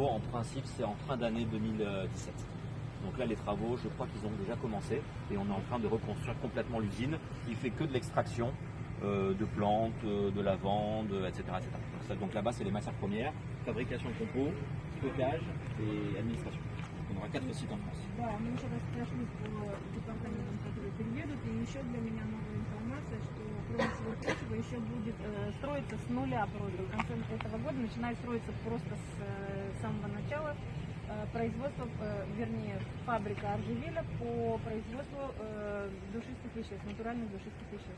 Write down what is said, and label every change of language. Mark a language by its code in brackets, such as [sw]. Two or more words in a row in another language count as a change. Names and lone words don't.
[fr] En principe, c'est en fin d'année 2017. Donc là, les travaux, je crois qu'ils ont déjà commencé et on est en train de reconstruire complètement l'usine qui fait que de l'extraction de plantes, de lavande, etc. Donc là-bas, c'est les matières premières, fabrication de compos, stockage et administration. On aura 4 sites en France. [ru] Да, мы еще раз прошли по департаментам, которые переедут, и еще для меня новая информация, что кроме всего прочего еще будет строиться с нуля просто. В конце этого года начинает строиться просто с самого начала производство, вернее, фабрика Аржевиля по производству душистых веществ, натуральных душистых веществ.